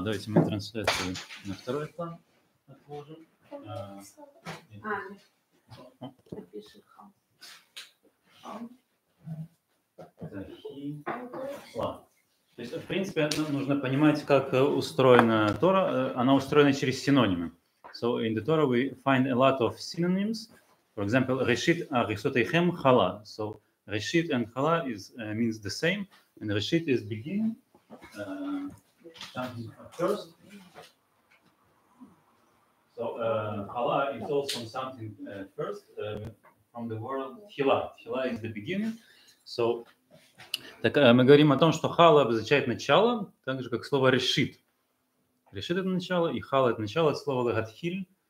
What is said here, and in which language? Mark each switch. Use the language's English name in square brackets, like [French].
[Russian] Давайте мы трансляцию на второй план отложим. Тхила. То есть, в принципе, нам нужно понимать, как устроена Тора. Она устроена через синонимы. [English] So in the Torah we find a lot of synonyms. For example, Reshit Arisotechem Chala. So Reshit and Chala means the same, and Reshit is beginning, something first. So Chala is also something first from the word Tchila. Tchila is the beginning. [Russian] So так, мы говорим о том, что Chala обозначает начало, так же как слово Reshit. Reshit это начало, и Chala это начало, это слово Лагатхиль.